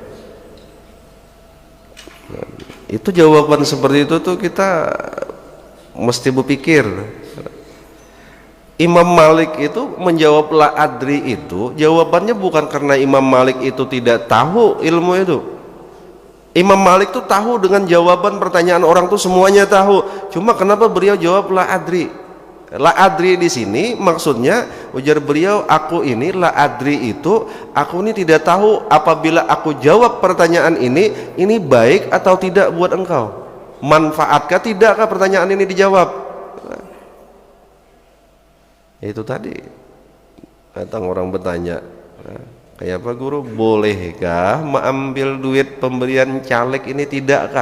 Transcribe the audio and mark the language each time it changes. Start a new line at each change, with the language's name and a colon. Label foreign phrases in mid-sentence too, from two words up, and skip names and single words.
Indonesian: Itu jawaban seperti itu tuh kita mesti berpikir. Imam Malik itu menjawab
Arabic: لا أدري
Indonesian: itu jawabannya bukan karena Imam Malik itu tidak tahu ilmu itu. Imam Malik tuh tahu dengan jawaban pertanyaan orang tuh semuanya tahu. Cuma kenapa beliau jawab
Arabic: لا أدري? لا أدري
Indonesian: di sini maksudnya ujar beliau, aku ini
Arabic: لا أدري
Indonesian: itu aku ini tidak tahu apabila aku jawab pertanyaan ini baik atau tidak buat engkau. Manfaatkah tidakkah pertanyaan ini dijawab? Itu tadi datang orang bertanya, kayak apa guru, bolehkah mengambil duit pemberian caleg ini tidakkah?